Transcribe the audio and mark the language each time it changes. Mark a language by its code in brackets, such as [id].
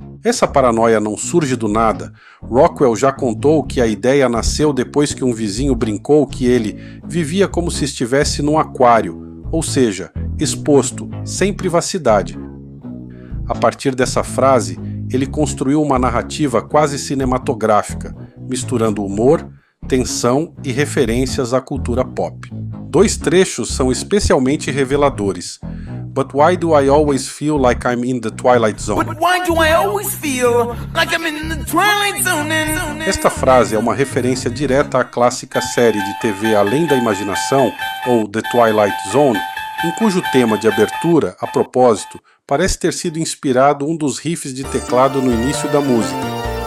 [pt] Essa paranoia não surge do nada. Rockwell já contou que a ideia nasceu depois que um vizinho brincou que ele vivia como se estivesse num aquário, ou seja, exposto, sem privacidade. A partir dessa frase, ele construiu uma narrativa quase cinematográfica, misturando humor, tensão e referências à cultura pop. Dois trechos são especialmente reveladores. [en] But why do I always feel like I'm in the Twilight Zone? But why do I always feel like I'm in the Twilight Zone? [pt] Esta frase é uma referência direta à clássica série de TV Além da Imaginação, ou The Twilight Zone, em cujo tema de abertura, a propósito, parece ter sido inspirado um dos riffs de teclado no início da música.